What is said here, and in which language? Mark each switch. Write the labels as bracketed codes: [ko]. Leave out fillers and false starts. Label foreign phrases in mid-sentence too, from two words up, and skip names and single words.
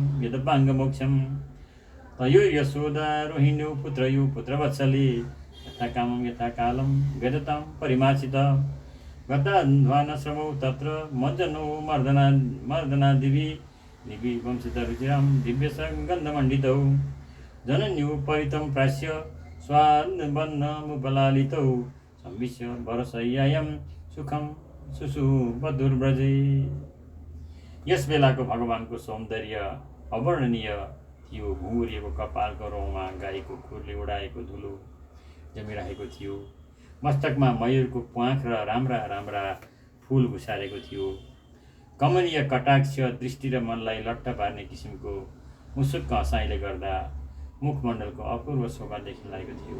[sa] यदपाङ्गमोक्षं तयो यशोदा रोहिण्यो पुत्रयो पुत्रवत्सले यथा कामं यथा कालं वेदतां परिमार्शित गताध्वानश्रमौ तत्र मज्जनो मर्दनादिभिः निविवंसितरुचिरां दिव्यसङ्गन्धमण्डितौ जनन्युपरितं प्रास्य स्वान्नबन्नमुपलालितौ संविश्य वरशय्यायं सुखं सुषुवधुर्व्रजे। [ne] यस बेलाको भगवानको सौन्दर्य अवर्णनीय थियो। घुँघुरिएको कपालको रौँमा गाईको खुरले उडाएको धुलो जमिरहेको थियो। मस्तकमा मयूरको प्वाँख र राम्रा राम्रा फुल घुसारेको थियो। कमलीय कटाक्ष दृष्टि र मनलाई लट्ट पार्ने किसिमको मुसुक्क हँसाइले गर्दा मुखमण्डलको अपूर्व शोभा देखिन लागेको थियो।